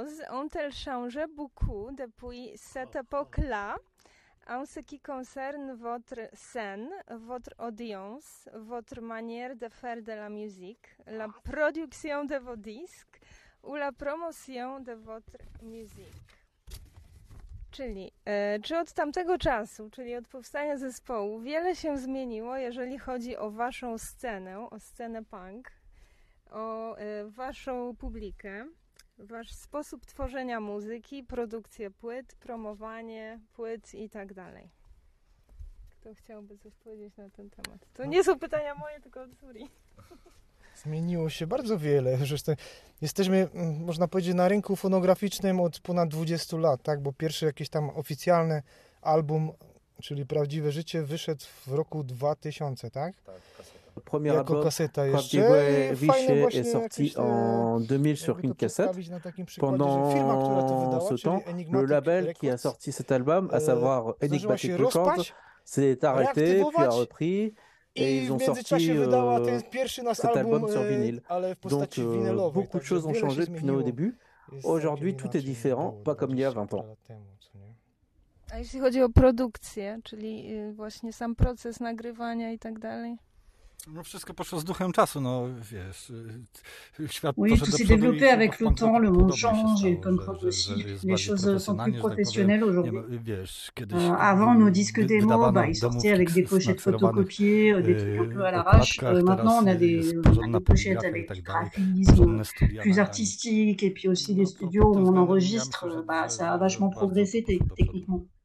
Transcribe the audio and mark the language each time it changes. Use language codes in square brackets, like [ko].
[fr] Ont-elles changé beaucoup depuis cette époque-là en ce qui concerne votre scène, votre audience, votre manière de faire de la musique, la production de vos disques ou la promotion de votre musique? [pl] Czyli czy od tamtego czasu, czyli od powstania zespołu, wiele się zmieniło, jeżeli chodzi o waszą scenę, o scenę punk, o waszą publikę? Wasz sposób tworzenia muzyki, produkcję płyt, promowanie płyt i tak dalej. Kto chciałby coś powiedzieć na ten temat? To nie są pytania moje, tylko od Suri. Zmieniło się bardzo wiele. Zresztą jesteśmy, można powiedzieć, na rynku fonograficznym od ponad 20 lat, tak? Bo pierwszy jakiś tam oficjalny album, czyli Prawdziwe Życie, wyszedł w roku 2000, tak? Tak. [fr] Premier [pl] jako kaseta jeszcze. [fr] Prawdziwe Życie est sorti en 2000 sur une cassette. Pendant ce temps, le label qui a sorti cet album, à savoir Enigmatic Records, s'est arrêté, puis a repris, et ils ont sorti cet album sur vinyle. Donc beaucoup de choses ont changé depuis nos débuts. Aujourd'hui, tout est différent, pas comme il y a 20 ans. [pl] A jeśli chodzi o produkcję, czyli właśnie sam proces nagrywania i tak dalej. No wszystko poszło z duchem czasu, no wiesz, świat [fr] oui, tout s'est développé avec le temps, le monde change, comme quoi aussi, les choses sont plus professionnelles aujourd'hui. Avant, nos disques démo, ils sortaient avec des pochettes photocopiées, des trucs un peu à l'arrache. Maintenant, on a des pochettes avec du graphisme plus artistique, et puis aussi des studios où on enregistre. Ça a vachement progressé techniquement.